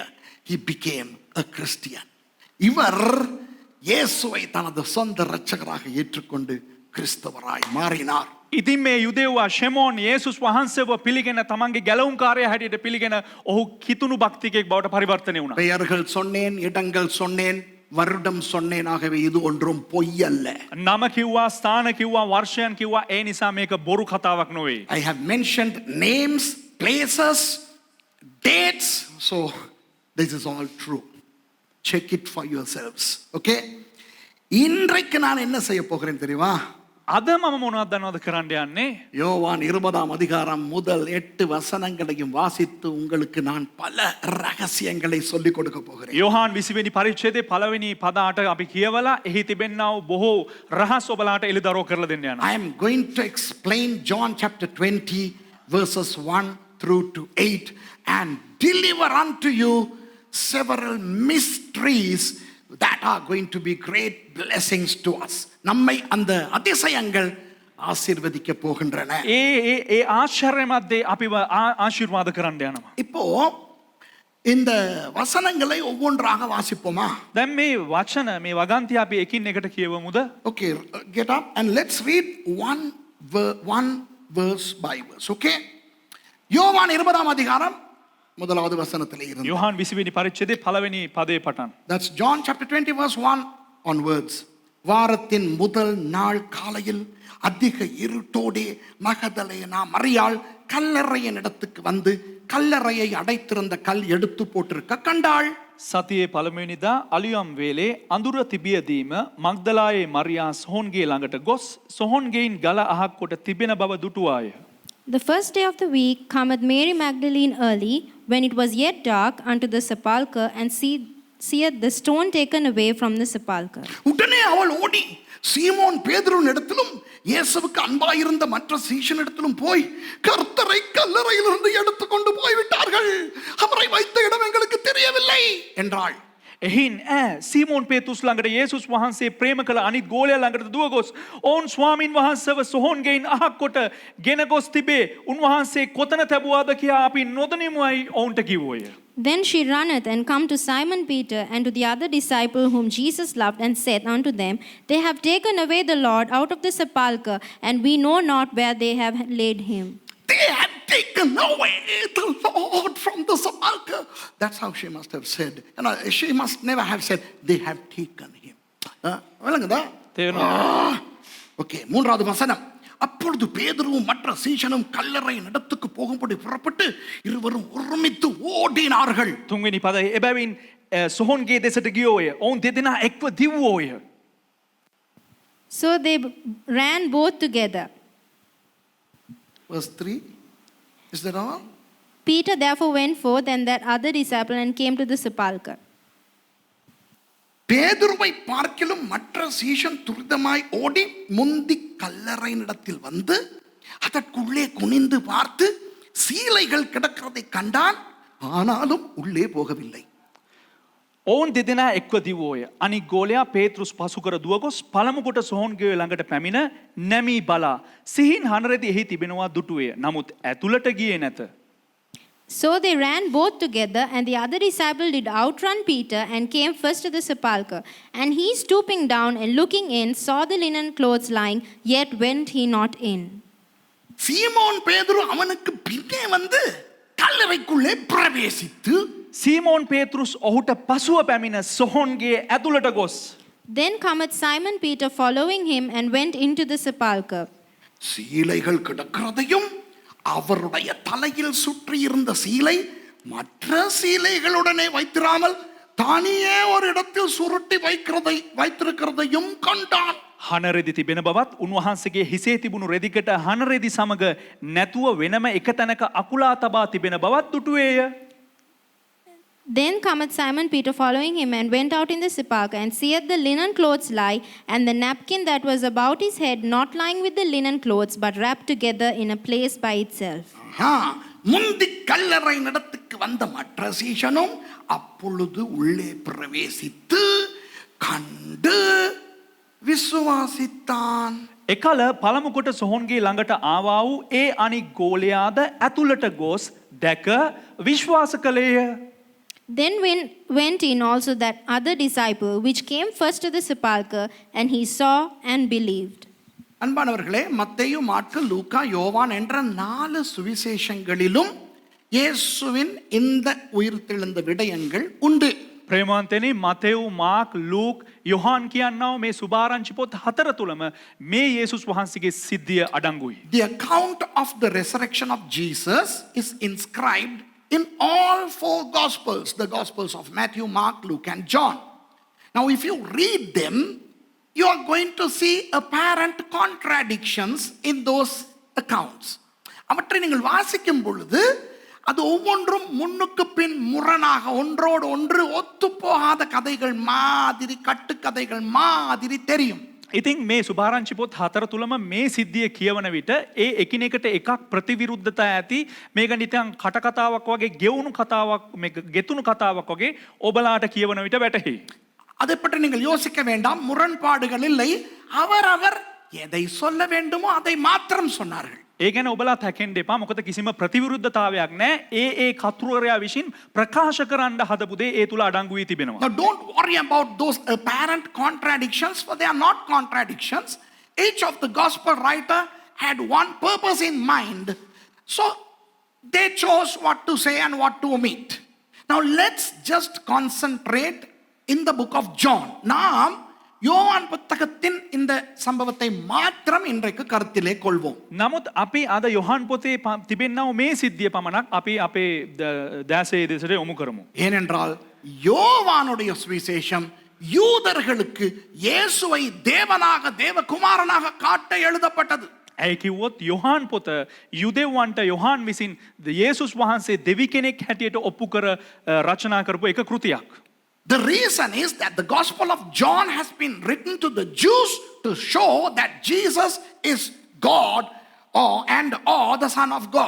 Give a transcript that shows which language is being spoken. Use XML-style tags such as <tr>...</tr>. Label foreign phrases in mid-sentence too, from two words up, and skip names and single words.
<en>He became a Christian.</en> <ta>இவர் இயேசுவை தனது சொந்த இரட்சகராக ஏற்றுக்கொண்டு கிறிஸ்தவராய் மாறினார்.</ta> <si>ඉතින් මේ යුදෙව්වා ෂෙමෝන් යේසුස් වහන්සේව පිළිගෙන තමන්ගේ ගැලවුම්කාරයා හැටියට පිළිගෙන ඔහු කිතුණු භක්තිකයෙක් බවට පරිවර්තනය වුණා.</si> <ta>பெயர்கள் சொன்னேன், இடங்கள் சொன்னேன், வருடம் சொன்னேன். ஆகவே இது ஒன்றும் பொய்யல்ல.</ta> <si>නම කිව්වා, ස්ථාන කිව්වා, වර්ෂයන් කිව්වා. ඒ නිසා මේක බොරු කතාවක් නෙවෙයි.</si> <en>I have mentioned names, places, dates. So this is all true. Check it for yourselves. Okay?</en> <ta>இன்றைக்கு நான் என்ன செய்ய போகிறேன் தெரியுமா?</ta> <si>අද මම මොනවද දන්නවද කරන්න යන්නේ?</si> <ta>யோவான் 20ஆம் அதிகாரம் முதல் 8 வசனங்களையும் வாசித்து உங்களுக்கு நான் பல ரகசியங்களை சொல்லிக் கொடுக்க போகிறேன்.</ta> <si>යොහාන් 20 වෙනි පරිච්ඡේදයේ පළවෙනි පද 8 අපි කියවලා එහි තිබෙනා වූ බොහෝ රහස් ඔබලාට එළිදරව් කරලා දෙන්න යනවා.</si> <en>I am going to explain John chapter 20 verses 1 through to 8 and deliver unto you several mysteries that are going to be great blessings to us.</en> <ta>நம்மை அந்த அதிசயங்கள் ஆசீர்வதிக்க போகின்றன.</ta> <si>ඒ ආශ්චර්යමත් දේ අපිව ආශිර්වාද කරන්න යනවා.</si> <ta>இப்போ இந்த வசனங்களை ஒவ்வொன்றாக வாசிப்போமா?</ta> <si>දැන් මේ වචන මේ වගන්ති අපි එකින් එකට කියවමුද?</si> <en>Okay, get up and let's read one verse by verse. Okay?</en> <ta>யோவான் 20ஆம் அதிகாரம் முதலாவது வசனத்திலே இருந்து.</ta> <si>යොහාන් 20 වෙනි පරිච්ඡේදයේ පළවෙනி පදේ පටන්.</si> <en>That's John chapter 20 verse 1 onwards.</en> <ta>வாரத்தின் முதல் நாள் காலையில் அதிக இருட்டோடே மகதலேனா மரியாள் கல்லறையின் இடத்துக்கு வந்து கல்லறையை அடைத்திருந்த கல் எடுத்து போட்டிருக்க கண்டாள்.</ta> <si>සතියේ පළමුවෙනිදා අලියම් වේලේ අඳුර තිබියදීම මග්දලායේ මරියා සොහොන්ගේ ළඟට ගොස් සොහොන්ගෙයින් ගල අහක් කොට තිබෙන බව දුටුවාය.</si> <en>The first day of the week cometh Mary Magdalene early, when it was yet dark, unto the sepulchre, and seeth the stone taken away from the sepulchre.</en> <ta>உடனே அவள் ஓடி சீமோன் பேதுருவின் இடத்திலும் இயேசுவுக்கு அன்பாயிருந்த மற்ற சீஷனிடத்திலும் போய் கர்த்தரை கல்லறையிலிருந்து எடுத்துக்கொண்டு போய்விட்டார்கள், அவரை வைத்த இடம் எங்களுக்கு தெரியவில்லை என்றாள்.</ta> <si>එහින් සීමෝන් පේතුස් ළඟට යේසුස් වහන්සේ ප්‍රේම කළ අනිත් ගෝලයා ළඟට දුව ගොස් ඔවුන් ස්වාමින් වහන්සේව සොහොන්ගෙයින් අහක් කොට ගෙන ගොස් තිබේ. උන්වහන්සේ කොතන තැබුවාද කියා අපි නොදනිමුයි ඔවුන්ට කිව්වෝය.</si> <en>Then she runneth and come to Simon Peter and to the other disciple whom Jesus loved, and said unto them, They have taken away the Lord out of the sepulchre, and we know not where they have laid him. They had taken away the Lord from the sepulchre. That's how she must have said. She must never have said, they have taken him.</en> <ta>விளங்குதா? ஓகே, மூன்றாவது வசனம். அப்பொழுது பேதுருவும் மற்ற சீஷனும் கல்லறை இடத்துக்கு போகும்படி புறப்பட்டு இருவரும் ஒருமித்து ஓடினார்கள்.</ta> <si>තුන්වෙනි පද එබැවින් සොහොන්ගේ දෙසට ගියෝය. ඔවුන් දෙදෙනා එක්ව දිව්වෝය.</si> <en>So they ran both together. Verse 3. Is that all? Peter therefore went forth and that other disciple, and came to the sepulchre.</en> <ta>பேதுருவை பார்க்கிலும் மற்ற சீஷன் துரிதமாய் ஓடி முந்தி கல்லறையினிடத்தில் வந்து அதற்குள்ளே குனிந்து பார்த்து சீலைகள் கிடக்கிறதை கண்டான், ஆனாலும் உள்ளே போகவில்லை.</ta> <si>ඔවුන් දෙදෙනා එක්ව දිව්වෝය. අනික් ගෝලයා පේතෘස් පසුකර දුවගොස් පළමු කොට සොහොන්ගේ ළඟට පැමිණ නැමී බලා සිහින් හනරෙදි එහි තිබෙනවා දුටුවේ. නමුත් ඇතුළට ගියේ නැත.</si> <en>So they ran both together, and the other disciple did outrun Peter, and came first to the sepulchre. And he, stooping down and looking in, saw the linen clothes lying, yet went he not in.</en> <ta>சீமோன் பேதுரு அவனுக்கு பின்னே வந்து கல்லறைக்குள்ளே பிரவேசித்து</ta> <si>සීමෝන් පේතෘස් ඔහුට පසුව පැමිණ සොහොන්ගේ ඇතුළට ගොස්.</si> <en>Then cometh Simon Peter following him, and went into the sepulchre.</en> <ta>சீலைகள் கிடக்கிறதையும் அவருடைய தலையில் சுற்றி இருந்த சீலை மற்ற சீலைகளுடனே வைத்திராமல் தானியே ஒரு இடத்தில் சுருட்டி வைத்திருக்கிறதையும் கண்டான்.</ta> <si>හනරෙදි තිබෙන බවත් උන්වහන්සේගේ හිසේ තිබුණු රෙදිකට හනරෙදි සමග නැතුව වෙනම එක තැනක අකුලා තබා තිබෙන බවත් දුටුවේය.</si> <en>Then cometh Simon Peter following him, and went out in the sepulchre, and seeth the linen clothes lie, and the napkin that was about his head not lying with the linen clothes, but wrapped together in a place by itself.</en> <ta>முந்தி கல்லறை நடத்துக்கு வந்த மற்ற சீஷனும் அப்பொழுது உள்ளே பிரவேசித்து கண்டு විශ්වාසිතාන්.</ta> <si>එකල පළමු කොට සොහොන්ගේ ළඟට ආවා වූ ඒ අනික් ගෝලයාද ඇතුළට ගොස් දැක විශ්වාස කළේය.</si> <en>Then went in also that other disciple, which came first to the sepulchre, and he saw and believed.</en> <ta>அன்பானவர்களே, மத்தேயு, மாற்கு, லூக்கா, யோவான் என்ற 4 சுவிசேஷங்களிலும் இயேசுவின் இந்த உயிர்த்தெழுந்த விடயங்கள் உண்டு.</ta> <si>ප්‍රේමාන්තෙනි මතෙව්, මාක්, ලූක්, යොහාන් කියන්නව මේ සුභාරංචි පොත් 4 තුලම මේ යේසුස් වහන්සේගේ සිද්ධිය අඩංගුයි.</si> <en>The account of the resurrection of Jesus is inscribed in all 4 Gospels, the Gospels of Matthew, Mark, Luke, and John. Now, if you read them, you are going to see apparent contradictions in those accounts.</en> <ta>அவற்றை நீங்கள் வாசிக்கும் பொழுது அது ஒவ்வொன்றும் முன்னுக்கு பின் முரணாக ஒன்றோடு ஒன்று ஒத்துப்போகாத கதைகள் மாதிரி, கட்டுக்கதைகள் மாதிரி தெரியும்.</ta> <si>ඉතින් මේ සුභාරංචි පොත් 4 තුලම මේ සිද්ධිය කියවන විට ඒ එකිනෙකට එකක් ප්‍රතිවිරුද්ධතා ඇති මේක නිකන් කටකතාවක් වගේ ගෙවුණු කතාවක්, මේක ගෙතුණු කතාවක් වගේ ඔබලාට කියවන විට වැටහි.</si> <ta>அதை பற்றி நீங்கள் யோசிக்க வேண்டாம், முரண்பாடுகள் இல்லை. அவரவர் எதை சொல்ல வேண்டுமோ அதை மாத்திரம் சொன்னார்கள்.</ta> <si>ඒ ගැන ඔබලා තැකෙන්න එපා. මොකද කිසිම ප්‍රතිවිරුද්ධතාවයක් නැහැ. ඒ කතුරුවරයා විසින් ප්‍රකාශ කරන්න හදපු දේ ඒ තුල අඩංගු වී තිබෙනවා.</si> <en>Now don't worry about those apparent contradictions, for they are not contradictions. Each of the gospel writer had one purpose in mind. So they chose what to say and what to omit. Now let's just concentrate in the book of John.</en> <ta>நாம் யோவான் புத்தகத்தின் இந்த சம்பவத்தை மாத்திரம் இன்றைக்கு கருத்திலே கொள்வோம்.</ta> <si>නමුත් අපි අද යොහාන් පොතේ තිබෙන්නව මේ සිද්ධිය පමණක් අපි අපේ දැසේ දෙසට යොමු කරමු.</si> <ta>ஏனென்றால் யோவானுடைய சுவிசேஷம் யூதர்களுக்கு இயேசுவை தேவனாக, தேவகுமாரனாக காட்ட எழுதப்பட்டது.</ta> <si>ඇයි කිව්වොත් යොහාන් පොත යුදෙව්වන්ට යොහාන් විසින් යේසුස් වහන්සේ දෙවි කෙනෙක් හැටියට ඔප්පු කර රචනා කරපු එක කෘතියක්.</si> <en>The reason is that the Gospel of John has been written to the Jews to show that Jesus is God or the Son of God.</en>